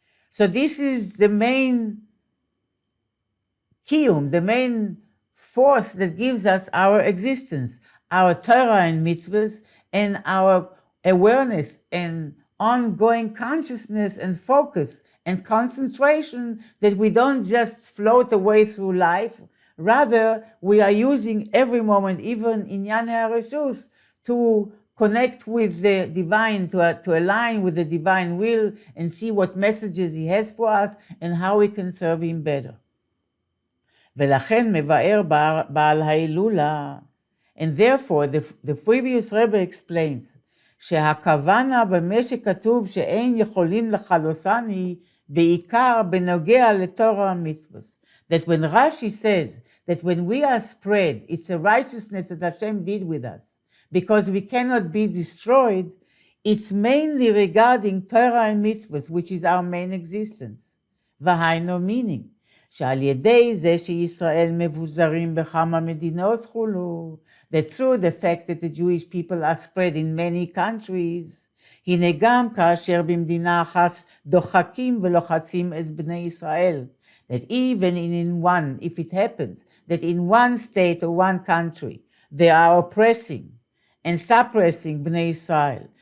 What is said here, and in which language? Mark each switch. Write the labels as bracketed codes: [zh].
[en] So this is the main kiyum, the main force that gives us our existence, our Torah and mitzvahs, and our awareness and ongoing consciousness and focus and concentration, that we don't just float away through life. Rather, we are using every moment, even in Inyan HaReshus, to connect with the divine, to align with the divine will and see what messages He has for us and how we can serve Him better. [he] ולכן מבאר בעל ההילולה, [en] and therefore the previous Rebbe explains [he] שהכוונה במה שכתוב שאין יכולים לחלוסן היא בעיקר בנוגע לתורה המצוות. [en] That when Rashi says that when we are spread, it's a righteousness that Hashem did with us, because we cannot be destroyed, it's mainly regarding Torah and mitzvahs, which is our main existence. [he] והיינו [en] meaning, [he] שעל ידי זה שישראל מבוזרים בכמה מדינות חולו, [en] that through the fact that the Jewish people are spread in many countries, [he] הנה גם כאשר במדינה אחת דוחקים ולוחצים את בני ישראל, [en] that even in one, if it happens, that in one state or one country, they are oppressing and suppressing בני ישראל,